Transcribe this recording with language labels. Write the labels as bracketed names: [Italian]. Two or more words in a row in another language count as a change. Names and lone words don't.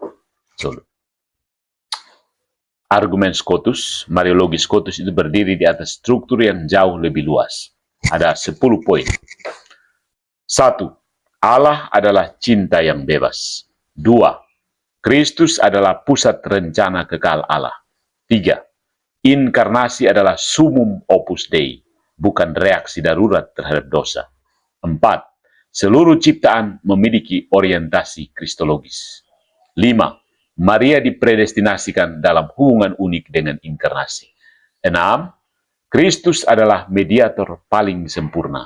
[Indonesian] Argumen Scotus, Mariologi Scotus itu berdiri di atas struktur yang jauh lebih luas. Ada 10 poin. 1. Allah adalah cinta yang bebas. 2. Kristus adalah pusat rencana kekal Allah. [Latin] 3. [Indonesian] Inkarnasi adalah [Latin] summum opus Dei, [Indonesian] bukan reaksi darurat terhadap dosa. 4. Seluruh ciptaan memiliki orientasi kristologis. 5. Maria dipredestinasikan dalam hubungan unik dengan inkarnasi. 6. Kristus adalah mediator paling sempurna.